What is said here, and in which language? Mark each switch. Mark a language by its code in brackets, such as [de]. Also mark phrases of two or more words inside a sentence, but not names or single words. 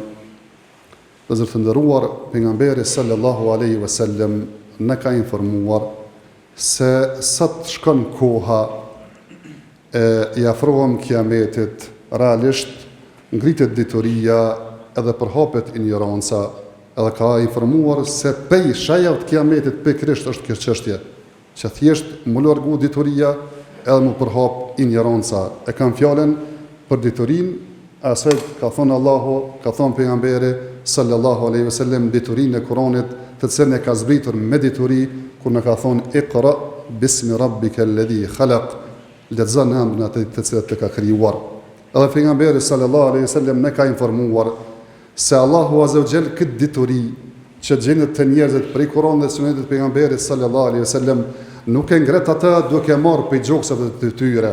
[sq] Dhe zërë të ndëruar, pejgamberi [ar] صلى الله عليه وسلم [sq] në ka informuar se sa të shkon koha i afrohem kiametit, realisht ngritet dituria edhe përhapet ignoranca, edhe ka informuar se pej shajat të kiametit pikërisht është kjo çështje, që thjesht mu largu dituria edhe mu përhap ignoranca. E kam fjalën për diturin, asaj ka thonë Allahu, ka thonë pejgamberi [ar] صلى الله عليه وسلم [sq] diturinë e Kuranit, të cilën e ka zbritur me dituri, kur në ka thonë [ar] اقرأ باسم ربك الذي خلق, [sq] lexo në emrin atë të cilët të ka krijuar. Edhe pejgamberi [ar] صلى الله عليه وسلم [sq] ne ka informuar se Allahu [ar] عز وجل [sq] këtë dituri që gjendet të njerëzit prej Kuranit dhe Sunetit të pejgamberit [ar] صلى الله عليه وسلم [sq] nuk e ngret atë duke marrë prej gjoksave të tyre.